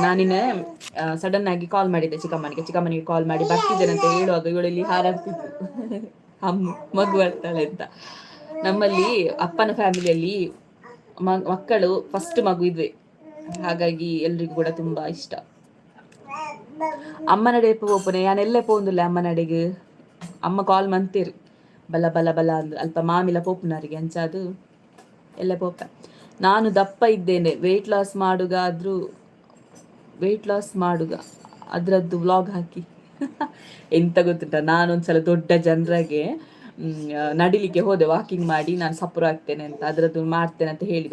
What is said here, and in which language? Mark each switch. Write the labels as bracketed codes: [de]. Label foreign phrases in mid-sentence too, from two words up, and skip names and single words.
[kn] ನಾನಿನ್ನೆ ಸಡನ್ ಆಗಿ ಕಾಲ್ ಮಾಡಿದ್ದೆ ಚಿಕ್ಕಮ್ಮನಿಗೆ ಕಾಲ್ ಮಾಡಿ ಬರ್ತಿದ್ದೇನೆ ಅಂತ ಹೇಳುವಾಗ ಇವಳಲ್ಲಿ ಹಾರಾಡ್ತಿತ್ತು ಅಮ್ಮ ಮಗು ಬರ್ತಾಳೆ ಅಂತ. ನಮ್ಮಲ್ಲಿ ಅಪ್ಪನ ಫ್ಯಾಮಿಲಿಯಲ್ಲಿ ಮಕ್ಕಳು ಫಸ್ಟ್ ಮಗು ಇದ್ವೆ, ಹಾಗಾಗಿ ಎಲ್ರಿಗೂ ಕೂಡ ತುಂಬಾ ಇಷ್ಟ. [tcy] ಅಮ್ಮ ನಡೆ ಪೋಪನೆ ಯಾನೆಲ್ಲ ಪೋಂದಿಲ್ಲ ಅಮ್ಮ ನಡೆಗೆ. ಅಮ್ಮ ಕಾಲ್ ಮಂತೀರಿ ಬಲ ಬಲ ಬಲ ಅಂದ್ರೆ ಅಲ್ಪ ಮಾಮಿಲ ಪೋಪುನರಿಗೆ ಅಂಚಾದು ಎಲ್ಲ ಪೋಪ. [kn] ನಾನು ದಪ್ಪ ಇದ್ದೇನೆ, [en] weight loss [kn] ಮಾಡುಗ ಅದರದ್ದು ವ್ಲಾಗ್ ಹಾಕಿ. ಎಂತ ಗೊತ್ತುಂಟ, ನಾನೊಂದ್ಸಲ ದೊಡ್ಡ ಜನರಾಗೆ ನಡಿಲಿಕ್ಕೆ ಹೋದೆ, ವಾಕಿಂಗ್ ಮಾಡಿ ನಾನು ಸಪುರ ಆಗ್ತೇನೆ ಅಂತ, ಅದರದ್ದು ಮಾಡ್ತೇನೆ ಅಂತ ಹೇಳಿದೆ.